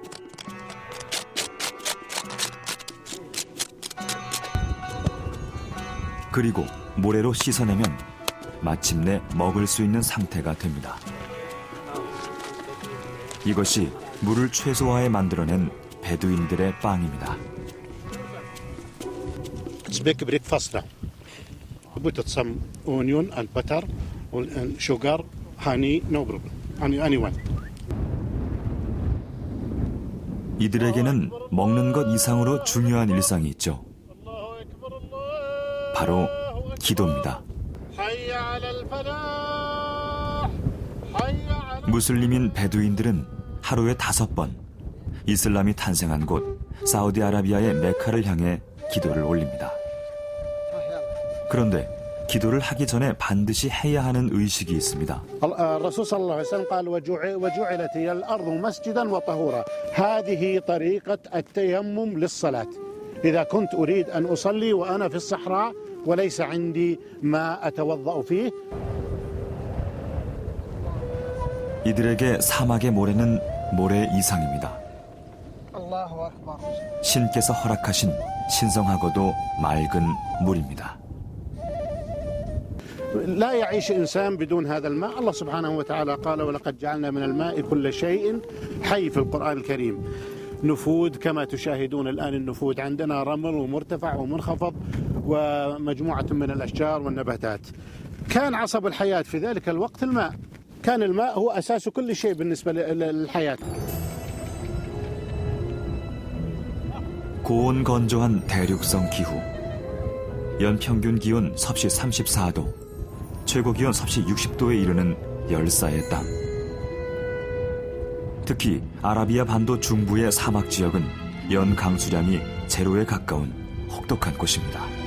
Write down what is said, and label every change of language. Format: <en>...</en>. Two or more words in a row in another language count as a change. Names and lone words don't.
<ko>그리고 모래로 씻어내면 마침내 먹을 수 있는 상태가 됩니다. 이것이 물을 최소화해 만들어낸 베두인들의 빵입니다.</ko> <en>It's big breakfast now. Put some onion and butter and sugar, honey, no problem. Anyone.</en> <ko>이들에게는 먹는 것 이상으로 중요한 일상이 있죠. 바로 기도입니다. 무슬림인 베두인들은 하루에 5번 이슬람이 탄생한 곳 사우디아라비아의 메카를 향해 기도를 올립니다. 그런데 기도를 하기 전에 반드시 해야 하는 의식이 있습니다.</ko> <ar>الرسول صلى الله عليه وسلم قال وجعلت هي الأرض مسجدا وطهورا. هذه طريقة التيمم للصلاة. إذا كنت أريد أن أصلي وأنا في الصحراء وليس عندي ما أتوضأ فيه.</ar> <ko>이들에게 사막의 모래는 모래 이상입니다. 신께서 허락하신 신성하고도 맑은 물입니다.</ko> <ar>لا يعيش إنسان بدون هذا الماء. الله سبحانه وتعالى قال ولقد جعلنا من الماء كل شيء حي في القرآن الكريم. نفود كما تشاهدون الآن النفود عندنا رمل ومرتفع ومنخفض ومجموعة من الأشجار والنباتات. كان عصب الحياة في ذلك الوقت الماء. كان الماء هو أساس كل شيء بالنسبة للحياة.</ar> <ko>고온 건조한 대륙성 기후. 연평균 기온 섭씨 34도, 최고 기온 섭씨 60도에 이르는 열사의 땅. 특히 아라비아 반도 중부의 사막 지역은 연 강수량이 제로에 가까운 혹독한 곳입니다.</ko>